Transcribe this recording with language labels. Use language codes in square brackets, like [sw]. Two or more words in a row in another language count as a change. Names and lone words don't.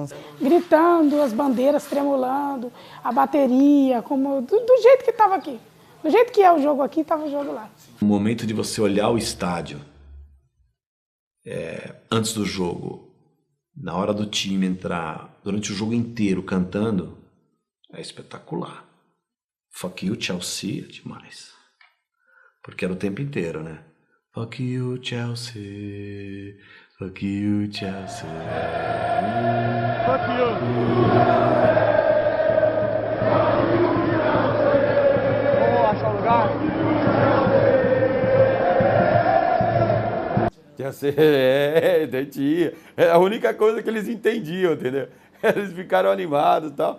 [pt] Gritando, as bandeiras tremulando, a bateria, do jeito que tava aqui. Do jeito que é o jogo aqui, tava o jogo lá. O momento de você olhar o estádio, antes do jogo, na hora do time entrar, durante o jogo inteiro cantando, é espetacular. [en] Fuck you, Chelsea, [pt] é demais. Porque era o tempo inteiro, né? [en] Fuck you, Chelsea. Fuck you, Chelsea. Fuck you. [pt] Vamos achar um lugar? Tinha. É a única coisa que eles entendiam, entendeu? Eles ficaram animados e tal.